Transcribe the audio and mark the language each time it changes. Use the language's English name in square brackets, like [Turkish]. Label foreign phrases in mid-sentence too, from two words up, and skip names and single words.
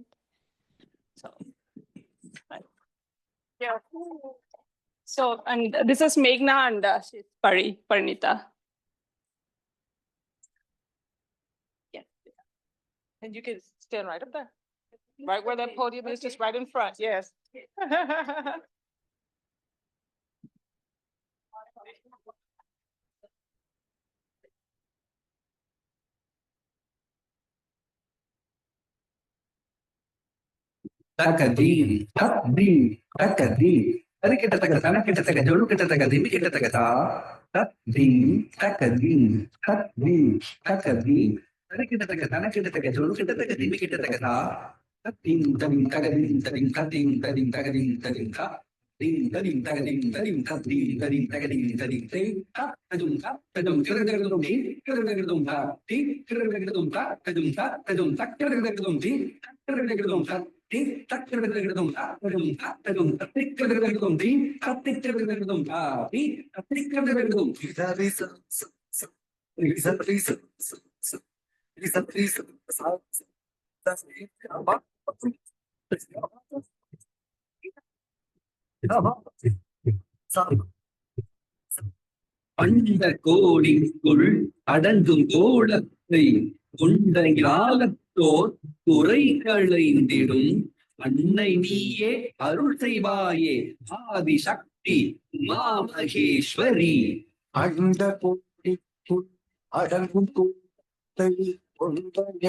[English] So, yeah. So, and this is Meghna and she's Parinita. Yeah. And you can stand right up there. Right where that podium is, just right in front. Yes. Takadin, takdin, takadin. Tadi kita taga sana, kita taga dulu, kita taga dimi, kita taga ta. Takdin, takadin, takdin, takadin. Tadi kita taga sana, kita taga dulu, kita taga dimi, kita taga ta. Takdin, tadin, takadin, tadin, tadin, tadin, takadin, tadin, ta. Ding, tadin, takadin, tadin, tadin, tadin, takadin, tadin, ting, ta, tadum, ta, tadum, tadum, ting, tadum, ta, ting, tadum, ta, tadum, ta, tadum, ta, tadum, ting, tadum, ta. Tak tadum tak tadum tak tadum tik tadum ting tik tadum ta tik tadum risa risa risa risa risa [Tamil] அந்த கோடிக்குள் அடங்கும் கோலத்தை கொண்ட ஞாலத்தோர் குறை களைந்திடும் அன்னை நீயே அருள் செய்வாயே ஆதி சக்தி உமாமகேஸ்வரி அந்த கோடிக்குள் அடங்கும் கோலத்தை கொண்ட